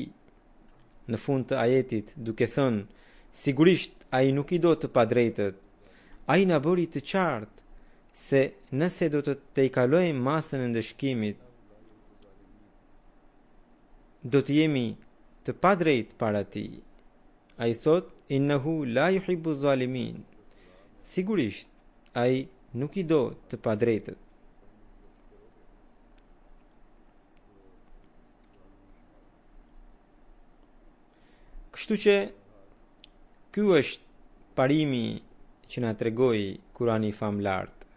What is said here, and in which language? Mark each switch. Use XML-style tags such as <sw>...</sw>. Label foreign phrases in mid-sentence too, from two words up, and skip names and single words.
<sq>Në fund të ajetit, duke thënë, sigurisht ai nuk i do të padrejtët, ai na bëri të qartë se nëse do të tejkalojmë masën e ndëshkimit, do të jemi të padrejt para tij. Ai thot,</sq> <ar>إنه لا يحب الظالمين.</ar> <sq>Sigurisht, ai nuk i do të padrejtët. Kështu që ky është parimi që na tregoi Kurani i famlart.</sq>